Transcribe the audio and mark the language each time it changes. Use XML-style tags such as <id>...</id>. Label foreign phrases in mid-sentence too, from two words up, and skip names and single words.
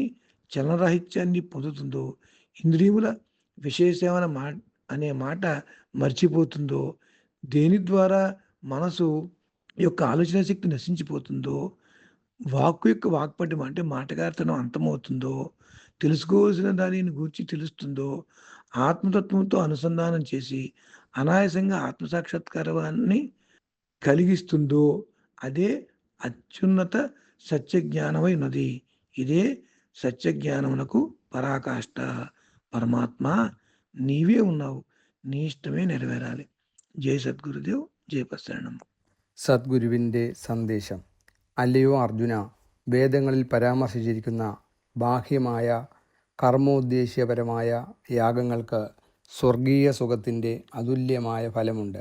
<te>చలనరాహిత్యాన్ని పొందుతుందో, ఇంద్రియముల విశేషమైన అనే మాట మర్చిపోతుందో, దేని ద్వారా మనసు యొక్క ఆలోచన శక్తి నశించిపోతుందో, వాక్కు యొక్క వాక్పటిమ అంటే మాటగారితనం అంతమవుతుందో, తెలుసుకోవాల్సిన దానిని గూర్చి తెలుస్తుందో, ఆత్మతత్వంతో అనుసంధానం చేసి అనాయాసంగా ఆత్మసాక్షాత్కారాన్ని కలిగిస్తుందో, అదే అత్యున్నత సత్యజ్ఞానమై ఉన్నది. ఇదే సత్యజ్ఞానమునకు పరాకాష్ట. పరమాత్మ నీవే ఉన్నావు, నీ ഇഷ്ടമേ నెరవేరాలి.</te> <ml>ജയ് സദ്ഗുരുദേവ്, ജയ് പശരണം. സദ്ഗുരുവിൻ്റെ സന്ദേശം. അല്ലയോ അർജുന, വേദങ്ങളിൽ പരാമർശിച്ചിരിക്കുന്ന ബാഹ്യമായ കർമ്മോദ്ദേശ്യപരമായ യാഗങ്ങൾക്ക് സ്വർഗീയ സുഖത്തിൻ്റെ അതുല്യമായ ഫലമുണ്ട്.</ml>